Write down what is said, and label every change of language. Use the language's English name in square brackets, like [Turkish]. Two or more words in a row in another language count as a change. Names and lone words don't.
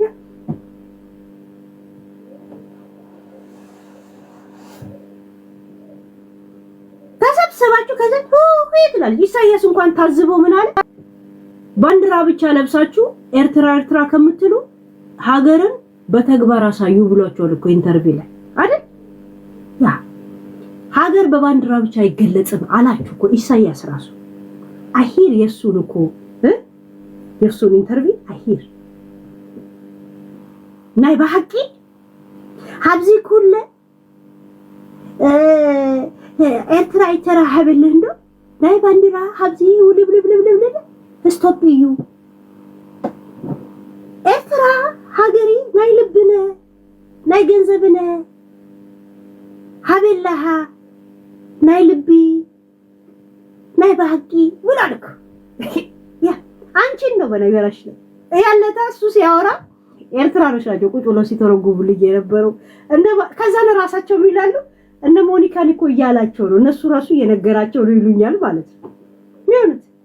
[Amharic] ተሰብሰባችሁ ከዛ ይላል ኢሳያስ እንኳን ታዝበው ምን አለ ባንዲራ ብቻ ለብሳችሁ ኤርትራ ከምትሉ ሀገርን በተግባር አሳዩ ብሏቸዋል እኮ ኢንተርቪው ላይ አይደል ያ ሀገር በባንዲራ ብቻ አይገለጽም አላችሁ እኮ ኢሳያስ ራሱ አሂር የሱን እኮ የሱን ኢንተርቪው አሂር [Tigrinya] ናይ በሐቂ ሀብዚ ኩለ ኤርትራ ይተራሃብልህ እንደው ናይ ባንዲራ ሀብዚ ውልብልብልብልብ [English] stop you [Tigrinya] ኤርትራ ሀገሪ ናይ ልብነ ናይ ገንዘብነ ሀበላሃ ናይ ልቢ ናይ በሐቂ ብላለክ [Amharic] ያ አንቺን ነው በነገራችን ያለታ እሱ ሲያወራ ኤርትራኖች ናቸው ቁጭ ብለው ሲተረጉሙልኝ የነበረው እና ከዛ ለራሳቸው ይላሉ እነ ሞኒካን እኮ እያላቸው ነው እነሱ ራሱ እየነገራቸው ነው ይሉኛል ማለት ነው። ይሁንት